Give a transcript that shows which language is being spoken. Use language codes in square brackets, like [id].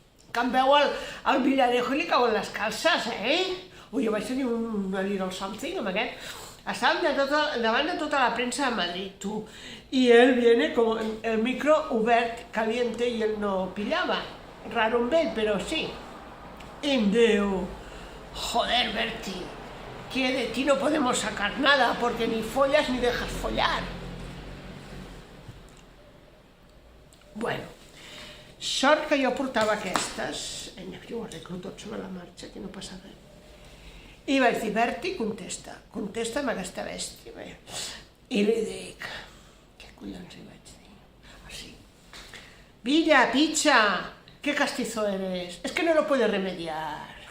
[ca] Que em veu el Villarejo i li cauen les calces, Ui, jo vaig tenir una [en] little something [ca] amb aquest. Estàvem davant de tota la premsa de Madrid, tu. [es] I él viene con el micro obert, caliente, i él no pillava. [ca] Raro amb ell, però sí. I em diu... [es] Joder, Berti, que de ti no podemos sacar nada, porque ni follas ni dejas follar. [ca] Bueno, sort que jo portava aquestes, jo ho arreglo tot sobre la marxa, que no passa res. I vaig dir, Berti, contesta amb aquesta bèstia. I li dic, què collons li vaig dir? Així. [es] Villa, picha, qué castizo eres, es que no lo puedes remediar.